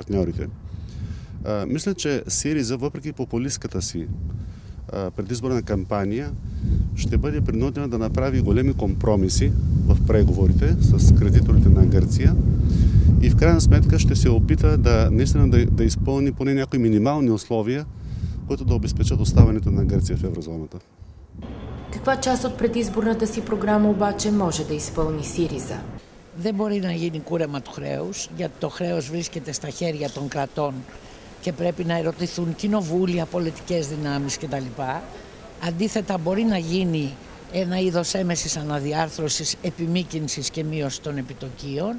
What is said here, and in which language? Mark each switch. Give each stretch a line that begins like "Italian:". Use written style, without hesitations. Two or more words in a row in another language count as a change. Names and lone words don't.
Bulgarian: Мисля, че СИРИЗА, въпреки популистката си предизборна кампания ще бъде принудена да направи големи компромиси в преговорите с кредиторите на Гърция и в крайна сметка ще се опита да изпълни поне някои минимални условия, които да обезпечат оставането на Гърция в еврозоната. Каква част от предизборната си програма обаче може да изпълни ΣΥΡΙΖΑ?
Greek: Δεν μπορεί να γίνει κούρεμα του χρέους, γιατί το χρέος βρίσκεται στα χέρια των κρατών και πρέπει να ερωτηθούν κοινοβούλια, πολιτικές δυνάμεις κτλ. Αντίθετα, μπορεί να γίνει ένα είδος έμεσης αναδιάρθρωσης, επιμήκυνσης και μείωση των επιτοκίων.